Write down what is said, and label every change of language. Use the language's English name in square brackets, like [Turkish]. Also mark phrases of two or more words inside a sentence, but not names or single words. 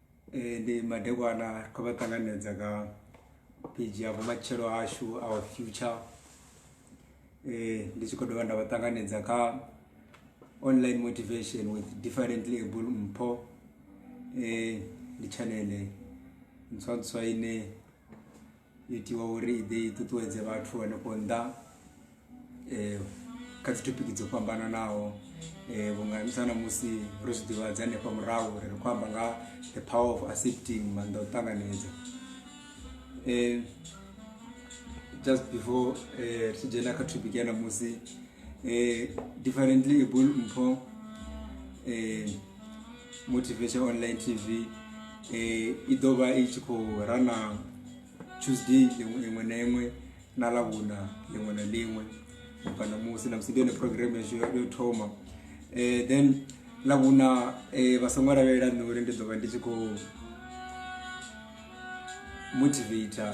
[Venda] ndi madekwana kwabatanganedza ka page ya Vhumatshelo Hashu, [English] our future. [Venda] Ndi tshikodo nda batanganedza ka [English] online motivation with differently able Mpho. [Venda] Ndi channel ntswanswa ine itiwa uri ide tutuwedze vhathu hanefho nnḓa kha dzi topic dzo fhambananaho. Vhunga misana musi ro zwi ḓivhadza hanefha murahu ri khou amba nga [English] the power of accepting [Venda] maanḓa u ṱanganedza. [English] Just before [Venda] ri dzhena kha topic ya namusi, [English] differently able Mpho motivation online TV [Venda] i ḓo vha i tshi khou rana Tuesday liṅwe na liṅwe na Ḽavhuna liṅwe na liṅwe ubva namusi. Namusi ndi yone program yashu yo thoma. Then Ḽavhuna vha songo lavhelela nṋe uri ndi ḓo vha ndi tshi khou motivator.